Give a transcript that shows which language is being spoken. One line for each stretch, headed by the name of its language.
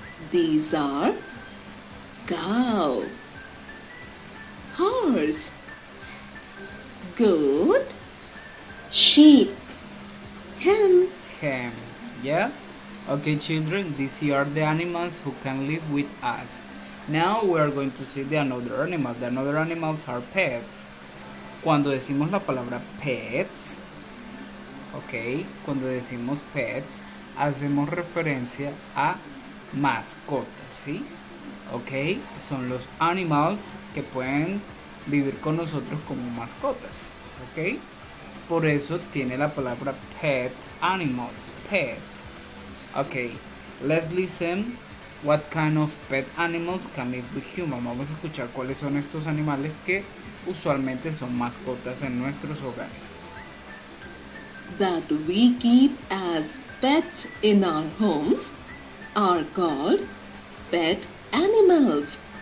English: These are cow, horse, goat, sheep, hen. Yeah? Okay, children, these are the animals who can live with us. Now we are going to see the another animal. The another animals are pets.
Spanish: Cuando decimos la palabra pets, ok, cuando decimos pet, hacemos referencia a mascotas, ¿sí? Ok, son los animals que pueden vivir con nosotros como mascotas, ok. Por eso tiene la palabra pet animals, pet.
English: Ok, let's listen what kind of pet animals can live with human.
Spanish: Vamos a escuchar cuáles son estos animales que usualmente son mascotas en nuestros hogares.
English: That we keep as pets in our homes are called pet animals.